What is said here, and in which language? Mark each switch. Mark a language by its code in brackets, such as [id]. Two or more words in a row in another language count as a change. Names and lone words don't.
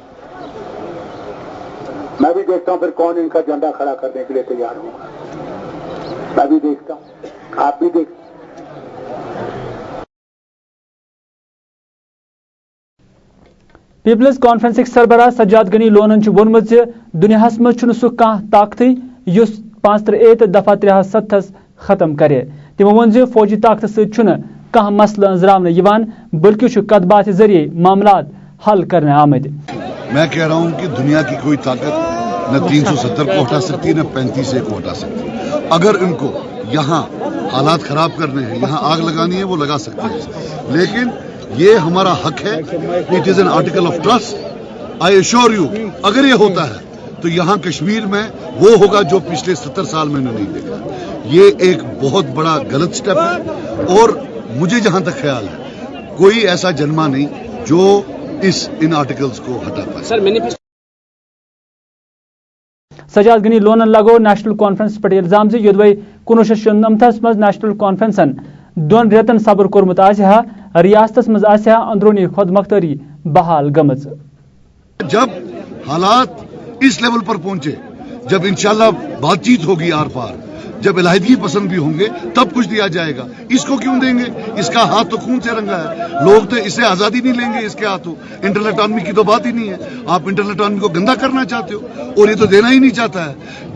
[hi] मैं भी देखता हूं फिर कौन इनका झंडा खड़ा करने के लिए तैयार होगा। मैं भी देखता हूं, आप भी देखते हैं। [ks] पीपल्स कॉन्फ्रेंसिक सरबराह सज्जाद गनी लोनन वोनमुत जे दुनियाहस मज सह कह ताकत युस 5 दफा 73 खत्म करे। तिमो वोन जे फौजी ताकत सह मसल अंजरावन यिवान बल्कि कत बात जरिए मामलात हल करने आमद। [hi] मैं कह रहा हूं कि दुनिया की कोई ताकत न 370 को हटा सकती न 35 को हटा सकती। अगर इनको यहाँ हालात खराब करने हैं, यहाँ आग लगानी है, वो लगा सकते हैं, लेकिन ये हमारा हक है। [en] it is an article of trust. I assure you, [hi] अगर ये होता है तो यहाँ कश्मीर में वो होगा जो पिछले 70 साल में नहीं देखा। ये एक बहुत बड़ा गलत स्टेप है और मुझे जहां तक ख्याल है कोई ऐसा जन्मा नहीं जो इन आर्टिकल्स को हटा पाए। [ks] सज्जाद गनी लोनन लगो नेशनल कॉन्फ्रेंस पे इल्जाम जे योदवै 1999 मज नेशनल कॉन्फ्रेंसन 2 रेतन सब्र कोरमुत आसहा रियासतस मज आसहा अंदरूनी खुदमुख्तरी बहाल गमज। [hi] जब हालात इस लेवल पर पहुंचे, जब इंशाल्लाह बातचीत होगी आर पार, जब इलाहिदगी पसंद भी होंगे, तब कुछ दिया जाएगा। इसको क्यों देंगे? इसका हाथ तो खून से रंगा है। लोग तो इससे आजादी नहीं लेंगे इसके हाथों। [en] internal autonomy [hi] की तो बात ही नहीं है। आप [en] internal autonomy [hi] को गंदा करना चाहते हो और ये तो देना ही नहीं चाहता है।